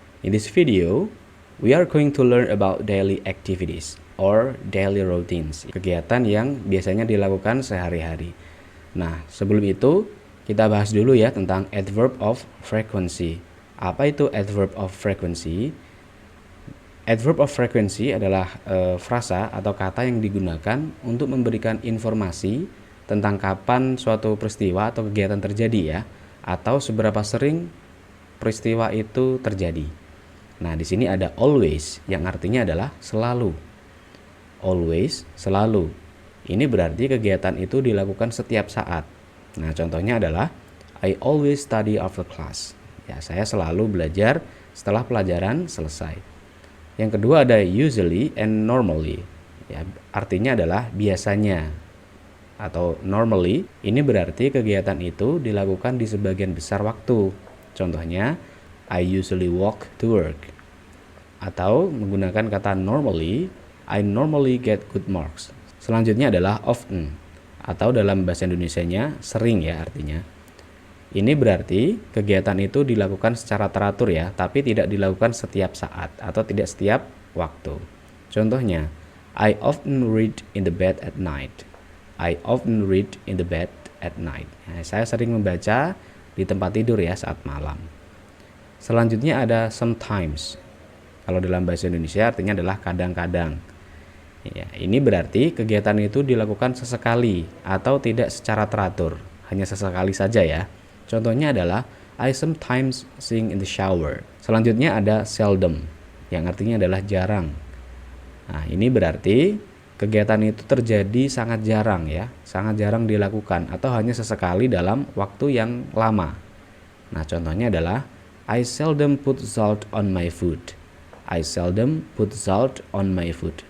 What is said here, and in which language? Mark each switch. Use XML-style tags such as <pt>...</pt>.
<en>In this video, we are going to learn about daily activities or daily routines,</en> <id>kegiatan yang biasanya dilakukan sehari-hari. Nah, sebelum itu, kita bahas dulu ya tentang adverb of frequency. Apa itu adverb of frequency? Adverb of frequency adalah frasa atau kata yang digunakan untuk memberikan informasi tentang kapan suatu peristiwa atau kegiatan terjadi ya, atau seberapa sering peristiwa itu terjadi. Nah, di sini ada always yang artinya adalah selalu. Always, selalu. Ini berarti kegiatan itu dilakukan setiap saat. Nah, contohnya adalah</id> <en>I always study after class.</en> <id>Ya, saya selalu belajar setelah pelajaran selesai. Yang kedua ada usually and normally. Ya, artinya adalah biasanya atau normally. Ini berarti kegiatan itu dilakukan di sebagian besar waktu. Contohnya,</id> <en>I usually walk to work.</en> <id>Atau menggunakan kata</id> <en>normally, I normally get good marks.</en> <id>Selanjutnya adalah often. Atau dalam bahasa Indonesianya sering ya artinya. Ini berarti kegiatan itu dilakukan secara teratur ya, tapi tidak dilakukan setiap saat atau tidak setiap waktu. Contohnya,</id> <en>I often read in the bed at night. I often read in the bed at night.</en> <id>Nah, saya sering membaca di tempat tidur ya saat malam. Selanjutnya ada sometimes. Kalau dalam bahasa Indonesia artinya adalah kadang-kadang. Ya, ini berarti kegiatan itu dilakukan sesekali atau tidak secara teratur, hanya sesekali saja ya. Contohnya adalah</id> <en>I sometimes sing in the shower.</en> <id>Selanjutnya ada seldom, yang artinya adalah jarang. Nah, ini berarti kegiatan itu terjadi sangat jarang ya, sangat jarang dilakukan atau hanya sesekali dalam waktu yang lama. Nah, contohnya adalah</id> <en>I seldom put salt on my food. I seldom put salt on my food.</en>